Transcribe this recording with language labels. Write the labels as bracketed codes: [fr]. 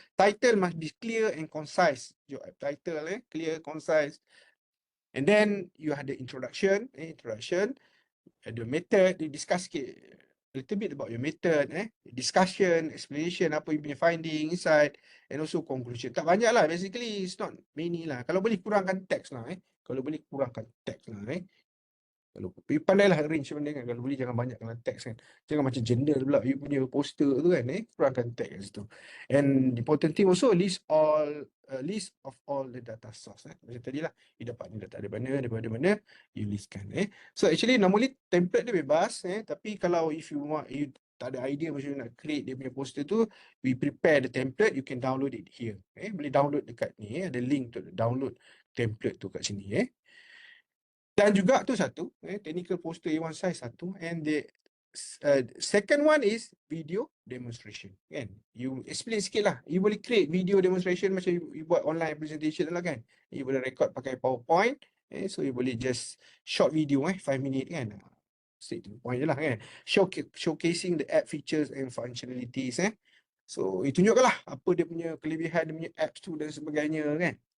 [en] Title must be clear and concise. Your title clear, concise. And then you have the introduction, the method, you discuss sikit a little bit about your method, discussion, explanation, apa you punya finding, insight, and also conclusion. [ms] Tak banyak lah, [en] basically it's not many lah. [ms] Kalau boleh kurangkan teks lah, Kalau boleh kurangkan teks lah, Kalau pandailah arrange benda kan. Kalau boleh jangan banyakkan teks kan. Jangan macam journal pula you punya poster tu kan, kurangkan teks kat situ. [en] And important thing also, list of all the data source. [ms] Macam tadi lah, you dapat ni data daripada mana, you listkan. So actually normally template dia bebas, tapi kalau if you tak ada idea macam nak create dia punya poster tu, [en] we prepare the template, you can download it here. [ms] Boleh download dekat ni, ada link to download template tu kat sini. Dan juga tu satu, technical poster A1 size satu, [en] and the second one is video demonstration, [ms] kan? You explain sikit lah, you boleh create video demonstration macam you buat online presentation lah kan. You boleh record pakai PowerPoint, so you boleh just short video 5 minit kan. [en] Straight to the point [ms] je lah kan. [en] Showcasing the app features and functionalities. [ms] So you tunjukkan lah apa dia punya kelebihan dia punya apps tu dan sebagainya kan.